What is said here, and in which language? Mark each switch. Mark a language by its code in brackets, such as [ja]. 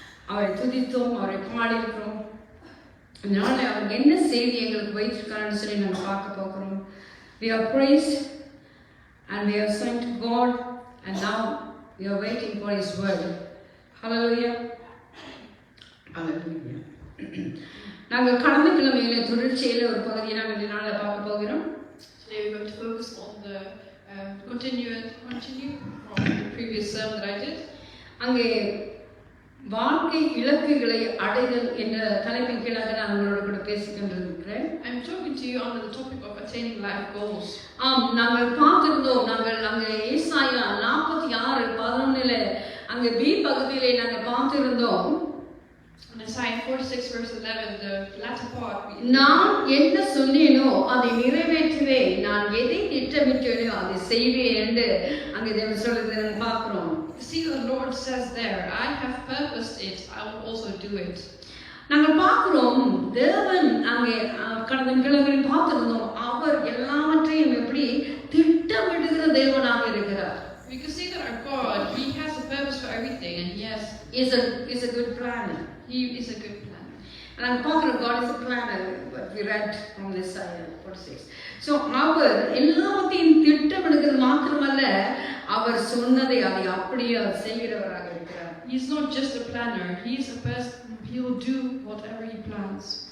[ta] அவரை துதித்தோம், அவரை பாடியிருக்கிறோம். அதனால அவர் என்ன செய்தி எங்களுக்கு வைத்திருக்காருன்னு சொல்லி நாங்கள் பார்க்க போகிறோம். [en] We have praised and we have sung to God and now we are waiting for His word. Hallelujah. Hallelujah. [ta] நாங்கள் கடந்த கிழமையிலே தொடர்ச்சியில் ஒரு பகுதியை நாங்கள் இதனால பார்க்க போகிறோம். [en] Today we're going to focus on the continue from the previous sermon that I did. [ta] அங்கே வாழ்க்கை இலக்குகளை அடைதல் என்ற தலைப்பின் கீழாக நான் உங்களோட கூட பேசிக்கொண்டிருக்கிறேன். [en] I'm talking to you on the topic of attaining life goals. [ta] நாங்கள் பார்த்திருந்தோம், நாங்கள் அங்கே ஏசாயா 46:11 அங்கே பி பகுதியிலே நாங்கள் பார்த்திருந்தோம். [en] In Isaiah 46 verse 11, the latter part. [ta] நான் என்ன சொன்னேனோ அதை நிறைவேற்றுவேன், நான் எதை திட்டமிட்டேனோ அதை செய்வேன் என்று அங்கே தேவன் சொல்றதை நம்ம பார்க்கிறோம். [en] See, the Lord says there, I have purposed it, I will also do it. [ta] நாங்கள் பார்க்கிறோம், தேவன் அங்கே கடந்த கிழமையில் பார்த்திருந்தோம், அவர் எல்லாவற்றையும் எப்படி திட்டமிடுகிற தேவனாக இருக்கிறார். [en] We can see that our God, He has a purpose for everything, and yes, is a good planner. He is a good planner. And I'm talking about God is a planner, but we read from Isaiah 46. [ta] So, அவர் எல்லாவற்றையும் திட்டமிடுகிறது மாத்திரமல்ல, அவர் சொன்னதை அதை அப்படியே செய்கிறவராக இருக்கிறார். [en] He is not just a planner, He is a person, He will do whatever He plans.